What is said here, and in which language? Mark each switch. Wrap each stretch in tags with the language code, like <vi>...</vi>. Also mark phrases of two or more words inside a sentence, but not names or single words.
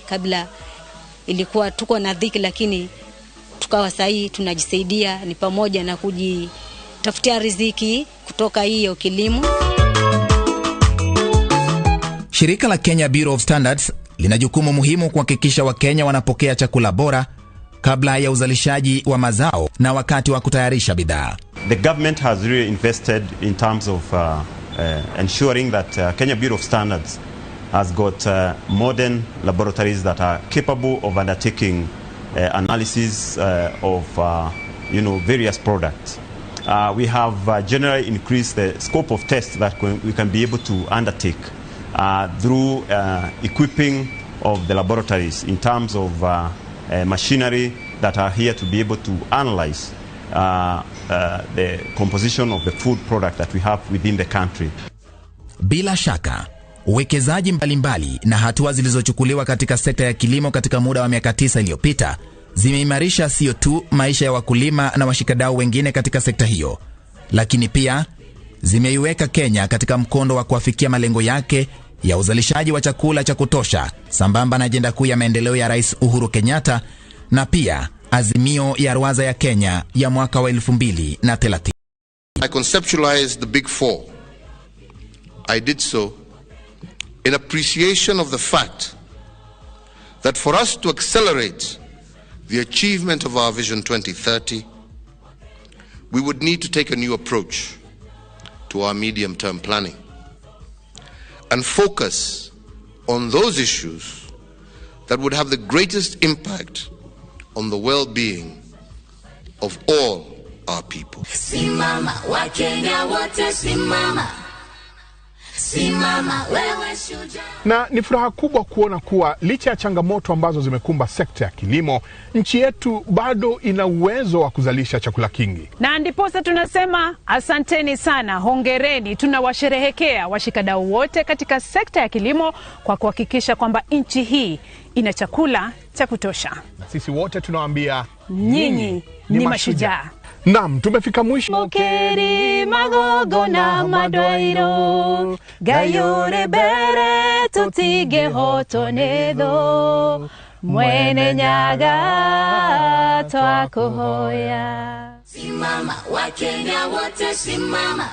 <sw>Kabla ilikuwa tuko na dhiki, lakini tukawa sahi tunajisaidia, ni pamoja na kujitafutia riziki kutoka hiyo kilimo. Shirika la Kenya Bureau of Standards lina jukumu muhimu kuhakikisha Wakenya wanapokea chakula bora kabla ya uzalishaji wa mazao na wakati wa kutayarisha bidhaa.</sw> <en>The government has really invested in terms of ensuring that Kenya Bureau of Standards has got modern laboratories that are capable of undertaking analysis of various products. We have generally increased the scope of tests that we can be able to undertake through equipping of the laboratories in terms of machinery that are here to be able to analyze the composition of the food product that we have within the country.</en> <sw>Bila shaka, uwekezaji mbalimbali na hatua zilizochukuliwa katika sekta ya kilimo katika muda wa miaka 9 iliyopita zimeimarisha sio tu maisha ya wakulima na washikadau wengine katika sekta hiyo, lakini pia zimeiweka Kenya katika mkondo wa kuafikia malengo yake ya uzalishaji wa chakula cha kutosha, sambamba na ajenda kuu ya maendeleo ya Rais Uhuru Kenyatta na pia azimio ya ruwaza ya Kenya ya mwaka wa 2030.</sw> <en>I conceptualized the Big Four. I did so in appreciation of the fact that for us to accelerate the achievement of our Vision 2030, we would need to take a new approach to our medium-term planning and focus on those issues that would have the greatest impact on the well-being of all our people.</en> <sw>Simama wa Kenya wote, simama. Simama wewe shujaa. Na ni furaha kubwa kuona kuwa licha ya changamoto ambazo zimekumba sekta ya kilimo, nchi yetu bado ina uwezo wa kuzalisha chakula kingi. Na ndiposa tunasema asanteni sana, hongereni. Tunawasherehekea washikadau wote katika sekta ya kilimo kwa kuhakikisha kwamba nchi hii ina chakula cha kutosha. Na sisi wote tunawaambia nyinyi ni mashujaa. Naam, tumefika mwisho. Mokeri magogo na madwairo gayore bere tutige hotonedo mwene nyaga twakuhoya. Simama wa Kenya wote, simama.</sw>